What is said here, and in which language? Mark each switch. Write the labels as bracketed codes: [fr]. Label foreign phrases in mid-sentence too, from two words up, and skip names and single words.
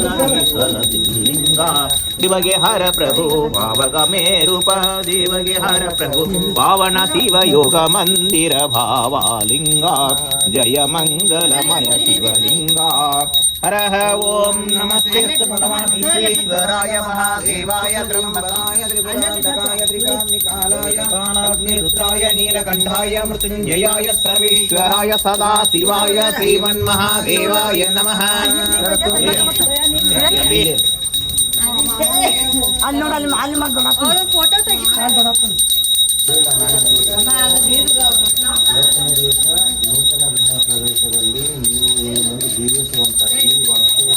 [kn] ಶಿವಲಿಂಗ ಶಿವಗೆ ಹರ ಪ್ರಭು ಭಾವಗಮೇ ರೂಪ ದೇವಗೆ ಹರ ಪ್ರಭು ಪಾವನ ಶಿವ ಯೋಗ ಮಂದಿರ ಭಾವಲಿಂಗ ಜಯ ಮಂಗಲಮಯ ಶಿವಲಿಂಗ ಹರ [sa] ಓಂ ನಮಸ್ತೆ ಭಗವಾನ್ ಮಹಾದೇವಾಯ ತ್ರ್ಯಂಬಕಾಯ ತ್ರಿಪುರಾಂತಕಾಯ ತ್ರಿಕಾಗ್ನಿಕಾಲಾಯ ಕಾಲಾಗ್ನಿ ರುದ್ರಾಯ ನೀಲಕಂಠಾಯ ಮೃತ್ಯುಂಜಯಾಯ ಸರ್ವೇಶ್ವರಾಯ ಸದಾ ಶಿವಾಯ ಶ್ರೀಮನ್ಮಹಾದೇವಾಯ ನಮಃ. [kn] ಫೋಟೋ ನೂತನ ಗೃಹ ಪ್ರವೇಶದಲ್ಲಿ ನೀವು ಒಂದು ಜೀವಿಸುವಂತ ಈ ವಾಸ್ತು